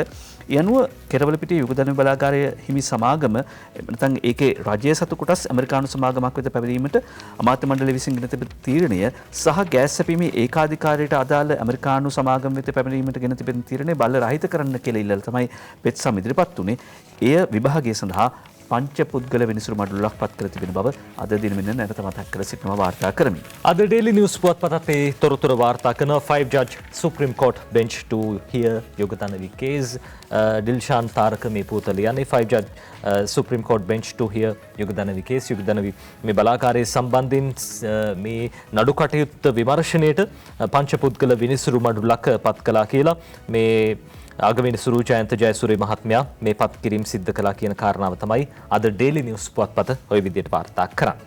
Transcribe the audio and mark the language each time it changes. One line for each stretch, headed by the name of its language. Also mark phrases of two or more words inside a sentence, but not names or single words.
Sinhala: යනුව කෙරවලපිටිය යුග ධන බලාගාරය හිමි සමාගම නැත්නම් ඒකේ රජය සතු කොටස් ඇමරිකානු සමාගමක් වෙත පැමිණීමට අමාත්‍ය මණ්ඩලය විසින් ගෙන තිබෙන තීරණය සහ ගෑස් සැපීමේ ඒකාධිකාරයට අදාළ ඇමරිකානු සමාගම වෙත පැමිණීමට ගෙන තිබෙන තීරණය බල රහිත කරන්න කියලා ඉල්ලලා තමයි පෙත්සම් ඉදිරිපත් වුණේ. එය විභාගය සඳහා පංච පුද්ගල විනිසුරු මඩුල්ලක් පත් කර තිබෙන බව අද දිනමින් නැවත මතක් කර සිටිනවා වාර්තා කරමින්. අද ඩේලි නිවුස් පුවත්පතත් ඒ තොරතුරු වාර්තා කරන
English: 5 judge Supreme Court bench to hear යුගධනවි case.
Sinhala: ඩිල්ෂාන් තාරක මේ පුවත ලියන්නේ
English: 5 judge Supreme Court bench to hear යුගධනවි case.
Sinhala: යුගධනවි මේ බලාකාරයේ සම්බන්ධයෙන් මේ නඩු කටයුත්ත විමර්ශනයේට පංච පුද්ගල විනිසුරු මඩුල්ලක් පත් කළා කියලා මේ ආගමේනි සුරු ජයන්ත ජයසූරිය මහත්මයා මේ පත් කිරීම සිද්ධ කළා කියන කාරණාව තමයි අද ඩේලි නිවුස් පුවත්පත ওই විදිහට වාර්තා කරන්නේ.